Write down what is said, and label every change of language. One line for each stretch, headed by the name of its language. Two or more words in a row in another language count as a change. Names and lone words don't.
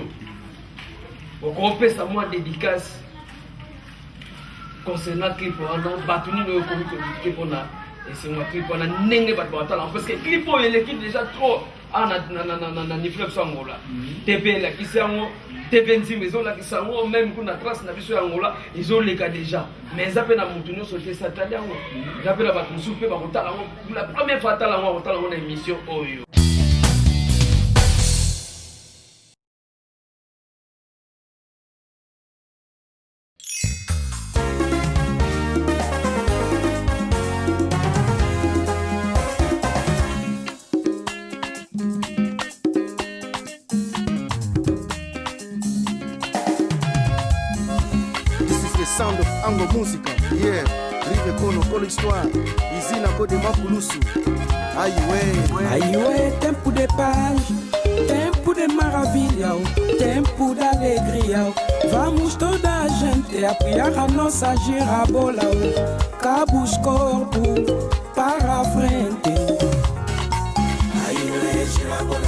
Lingala: Okopesa mwa
French: dédicace concernant
Lingala: clip wana bato nini oyo komi kodike mpona esengo ya clip wana ndenge bato batala
French: parce que
Lingala: clip oyo eleki
French: déjà trop
Lingala: na niflex yangola tv elakisi yango tv nzima ezolakisa yango même kuna trace na biso yangola ezoleka déjà mais eza mpe na motu nyonso te esatali yango eza mpe na bato mosusu mpe bakotala yango
French: la première fois
Lingala: atala yango akotala yango na émission oyo.
English: Sound of Ango Musica, yeah. Rive Kono, Kolo Histoire, Izina Kode Makulusu. Aïe,
Portuguese: tempo de paz, tempo de maravilha, tempo de alegria. Vamos toda a gente apoiar a nossa girabola. Cabo os corpos para a frente. Aïe, girabola.